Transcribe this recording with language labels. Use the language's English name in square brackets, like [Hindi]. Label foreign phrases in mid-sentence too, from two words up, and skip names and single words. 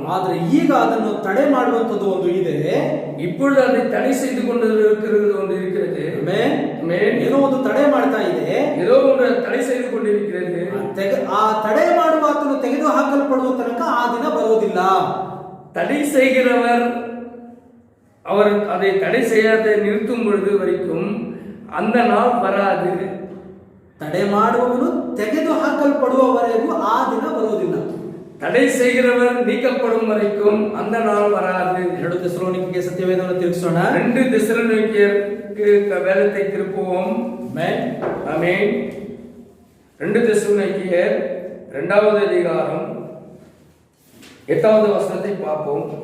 [Kannada] ಆದ್ರೆ ಈಗ ಅದನ್ನು ತಡೆ ಮಾಡುವಂತದ್ದು ಒಂದು ಇದೆ. [Tamil] இப்பொழுது அதை தடை செய்து கொண்டிருக்கிறது ஒன்று இருக்கிறது. [Kannada] ಏನೋ ಒಂದು ತಡೆ ಮಾಡ್ತಾ ಇದೆ, [Tamil] ஏதோ ஒன்று தடை செய்து கொண்டிருக்கிறது. [Kannada] ಆ ತಡೆ ಮಾಡುವ ಆತನು ತೆಗೆದು ಹಾಕಲ್ಪಡುವ ತನಕ ಆ ದಿನ ಬರುವುದಿಲ್ಲ. [Tamil] தடை செய்கிறவர் அவர் அதை தடை செய்யாத நிறுத்தும் பொழுது வரைக்கும் அந்த நாள் வராது. [Kannada] ತಡೆ ಮಾಡುವವನು ತೆಗೆದು ಹಾಕಲ್ಪಡುವವರೆಗೂ ಆ ದಿನ ಬರುವುದಿಲ್ಲ. [Tamil] தடை செய்கிறவர் நீக்கப்படும் வரைக்கும் அந்த நாள் வராது. [Kannada] 2 தெசலோனிக்கேயர் சத்தியவேதವನ್ನು ತಿರುಗಿಸೋಣ. [Tamil] 2 தெசலோனிக்கேயருக்கு வேதத்தை திருப்புவோம். ஆமென். 2 தெசலோனிக்கேயர் 2வது அதிகாரம் 8வது வசனத்தை பார்ப்போம்.